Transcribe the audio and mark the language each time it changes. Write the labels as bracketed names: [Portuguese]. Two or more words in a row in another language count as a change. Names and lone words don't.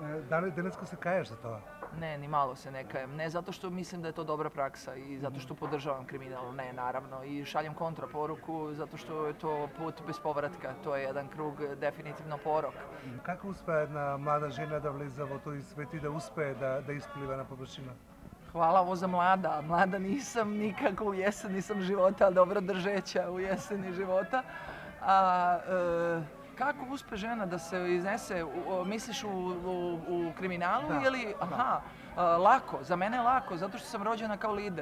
[Macedonian] Da li denesko se kaješ za toga? [Serbian] Ne, ni malo se ne kajem. Ne zato što mislim da je to dobra praksa i zato što podržavam kriminal, ne, naravno. I šaljem kontraporuku zato što je to put bez povratka. To je jedan krug definitivno porok. [Macedonian] Kako uspe jedna mlada žena da vleze во тој свет и да успее да [Serbian] ispliva na površinu? Hvala ovo za mlada. Mlada nisam nikako u jeseni sam života, ali dobro držeća u jeseni života. Kako uspe žena da se iznese, misliš u kriminalu ili... Aha, lako, za mene je lako, zato što sam rođena kao lider.